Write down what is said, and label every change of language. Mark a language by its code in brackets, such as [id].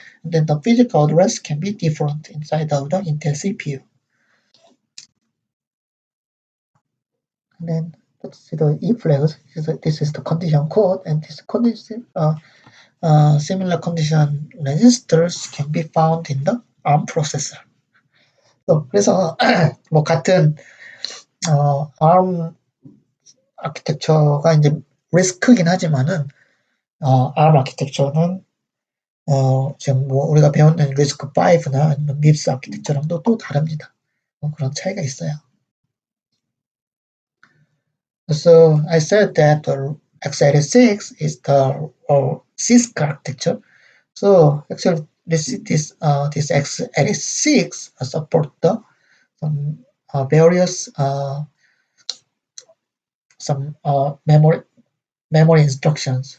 [en] And then the physical address can be different inside of the Intel CPU. And then let's see the E flags. This is the condition code, and this condition similar condition registers can be found in the ARM processor. [ko] 그래서 뭐 같은 ARM 아키텍처가 이제 리스크긴 하지만은 ARM 아키텍처는 지금 뭐 우리가 배웠는 리스크 5나 아니면 밉스 아키텍처랑도 또 다릅니다. 그런 차이가 있어요. [en] So I said that the x86 is the CISC architecture. So actually this x86 support the some various some memory instructions.